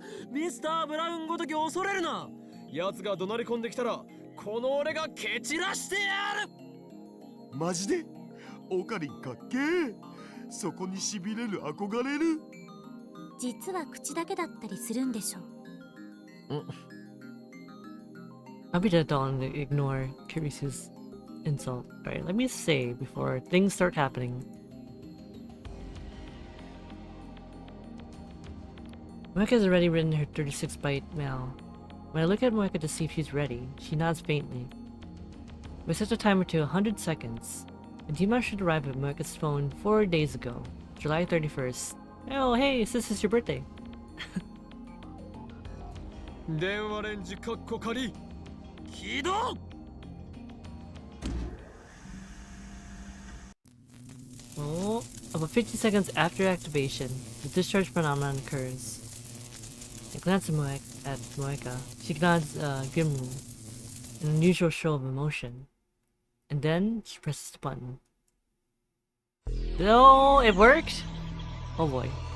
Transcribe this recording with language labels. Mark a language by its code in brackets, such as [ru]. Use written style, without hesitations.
[ja] ミスター・ブラウンごとき恐れるな。奴が怒鳴り込んできたらこの俺が蹴散らしてやる。マジで？オカリンかっけー。そこにしびれる、憧れる。実は口だけだったりするんでしょ。 [en] I'll be dead on to ignore Kirisu's insult. Alright, let me say before things start happening. Moeka's already written her 36-byte mail. When I look at Moeka to see if she's ready, she nods faintly. We set the timer to 100 seconds. The Dima should arrive at Moeka's phone 4 days ago, July 31st. Oh, hey, this is your birthday. [ja] 電話レンジカッコ仮起動。 [en] Oh, about 50 seconds after activation, the discharge phenomenon occurs. I glance at Moeka. She nods grimly, an unusual show of emotion. And then she presses the button. No, it worked? Oh boy.